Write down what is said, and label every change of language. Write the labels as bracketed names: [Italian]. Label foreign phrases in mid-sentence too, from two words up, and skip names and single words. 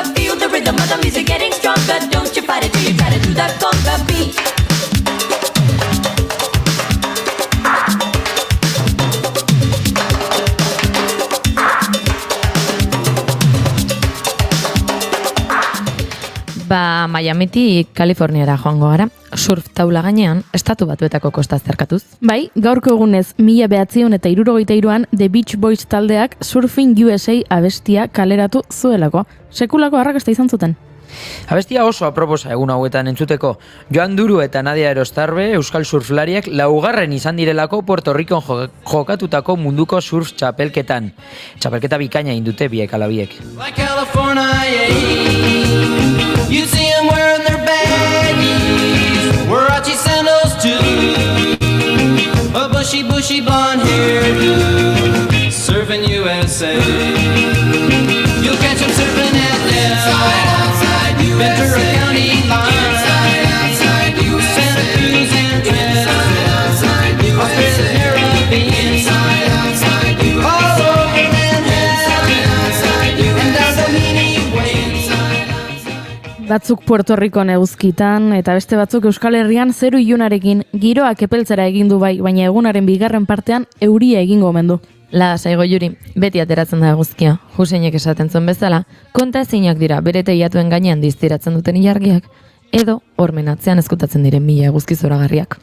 [English] Feel the rhythm of the music getting stronger. Don't you fight it till you try to do that conga beat. [Basque] Miamitik Kaliforniara joango gara, surf taula gainean, estatu batuetako kosta zerkatuz. Bai, gaurko egunez 1963an The Beach Boys taldeak Surfing USA abestia kaleratu zuelako. Sekulako arrakasta izan zuten. Abestia oso aproposa egun hauetan entzuteko. Joan Duru eta Nadia Erostarbe euskal surflariak laugarren izan direlako Puerto Ricon jokatutako munduko surf txapelketan. Txapelketa bikaina indute biek alabiek. [English] You see them wearing their baggies, Warachi sandals too, a bushy blonde hairdo, surfing USA. You'll catch them surfing at Ventura County line, Santa Cruz and Trent, Australia, Caribbean, all over Manhattan, and down Doheny Way. [Basque] Batzuk Puerto Ricon eguzkitan eta beste batzuk Euskal Herrian zeru ilunarekin giroak epeltzera egin du bai, baina egunaren bigarren partean euria egingo omen du. Lasaigo Juri, beti ateratzen da eguzkia. Huseinek esaten zuen bezala, konta ezinak dira bere teilatuen gainean diztiratzen duten ilargiak, edo hormen atzean ezkutatzen diren 1000 eguzki zoragarriak.